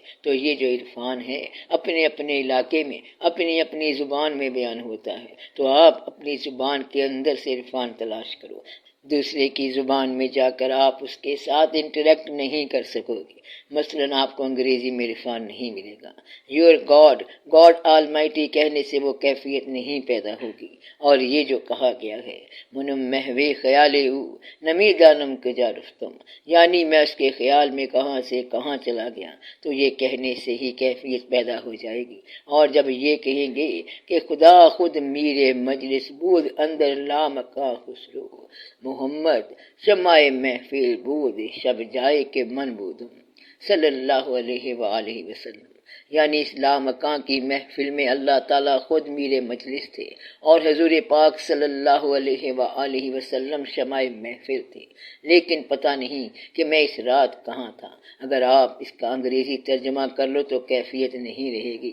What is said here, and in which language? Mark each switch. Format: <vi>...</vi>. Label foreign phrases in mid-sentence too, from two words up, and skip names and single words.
<ur>تو یہ جو عرفان ہے اپنے اپنے علاقے میں اپنی اپنی زبان میں بیان ہوتا ہے، تو آپ اپنی زبان کے اندر سے عرفان تلاش کرو۔ دوسرے کی زبان میں جا کر آپ اس کے ساتھ انٹریکٹ نہیں کر سکو گے۔ مثلاً آپ کو انگریزی میں عرفان نہیں ملے گا۔</ur> <en>your God, God Almighty</en> <ur>کہنے سے وہ کیفیت نہیں پیدا ہوگی۔ اور یہ جو کہا گیا ہے</ur> <fa>منم محوے خیال او نمی دانم کجا رفتم،</fa> <ur>یعنی میں اس کے خیال میں کہاں سے کہاں چلا گیا، تو یہ کہنے سے ہی کیفیت پیدا ہو جائے گی۔ اور جب یہ کہیں گے کہ</ur> <fa>خدا خود میرے مجلس بود اندر لامکا خسرو، محمد شمع محفل بود شب جائے کے من بودم</fa> <ar>صلی اللہ علیہ وآلہ وسلم،</ar> <ur>یعنی اس لامکاں کی محفل میں اللہ تعالیٰ خود میرے مجلس تھے اور حضور پاک</ur> <ar>صلی اللہ علیہ وآلہ وسلم</ar> <ur>شمع محفل تھے، لیکن پتہ نہیں کہ میں اس رات کہاں تھا۔ اگر آپ اس کا انگریزی ترجمہ کر لو تو کیفیت نہیں رہے گی۔</ur>